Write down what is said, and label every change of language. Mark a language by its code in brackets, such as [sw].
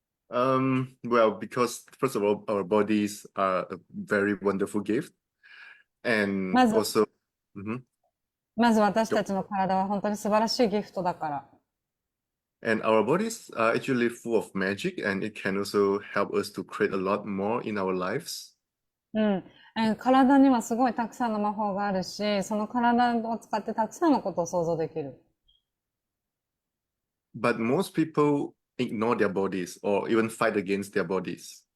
[en] Well, because first of all, our bodies are a very wonderful gift, and [ja] まず、 [en] also, mhm, [ja] まず私たちの体は本当に素晴らしいギフトだから。 [en] and our bodies are actually full of magic, and it can also help us to create a lot more in our lives. [ja] うん。体にはすごいたくさんの魔法があるし、その体を使ってたくさんのことを想像できる。 [en] But most people ignore their bodies or even fight against their bodies.